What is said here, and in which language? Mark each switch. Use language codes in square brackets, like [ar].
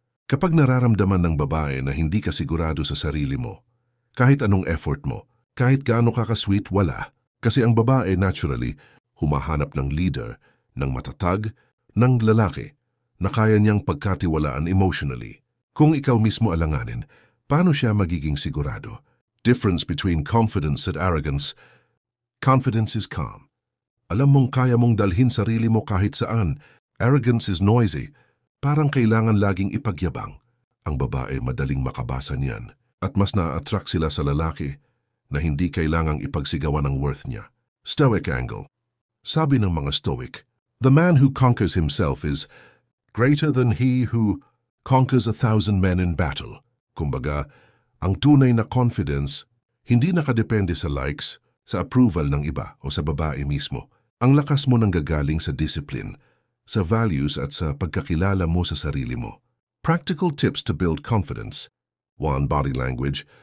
[tl] Kapag nararamdaman ng babae na hindi ka sigurado sa sarili mo, kahit anong effort mo, kahit gaano ka ka-sweet, wala. Kasi ang babae naturally humahanap ng leader, ng matatag, ng lalaki na kaya niyang pagkatiwalaan emotionally. Kung ikaw mismo alanganin, paano siya magiging sigurado? [en] Difference between confidence and arrogance. Confidence is calm. [tl] Alam mong kaya mong dalhin sarili mo kahit saan. [en] Arrogance is noisy. [tl] Parang kailangan laging ipagyabang. Ang babae madaling makabasa niyan at mas na-attract sila sa lalaki na hindi kailangang ipagsigawan ng worth niya. [en] Stoic angle. [tl] Sabi ng mga Stoic, [en] the man who conquers himself is greater than he who conquers 1,000 men in battle. [tl] Kumbaga, ang tunay na confidence, hindi nakadepende sa likes, sa approval ng iba o sa babae mismo. Ang lakas mo nanggagaling sa discipline, sa values at sa pagkakilala mo sa sarili mo. [en] Practical tips to build confidence. 1. Body language.